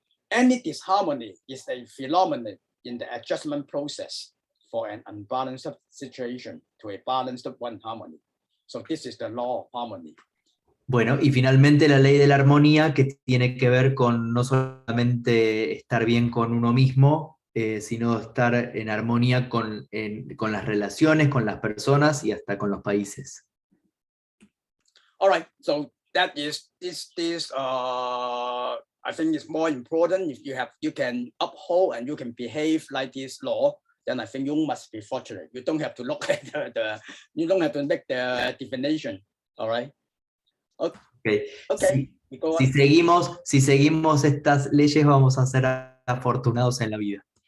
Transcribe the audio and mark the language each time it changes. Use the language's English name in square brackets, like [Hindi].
[English] Any disharmony is a phenomenon in the adjustment process for an unbalanced situation to a balanced one harmony. So this is the law of harmony. [Spanish] Bueno, y finalmente la ley de la armonía, que tiene que ver con no solamente estar bien con uno mismo, sino estar en armonía con las relaciones, con las personas y hasta con los países. [English] All right, so that is this I think is more important. If you can uphold and you can behave like this law, then I think you must be fortunate. You don't have to look at you don't have to make the definition. All right. Okay. Okay. [Spanish] Si seguimos estas leyes, vamos a ser afortunados en la vida.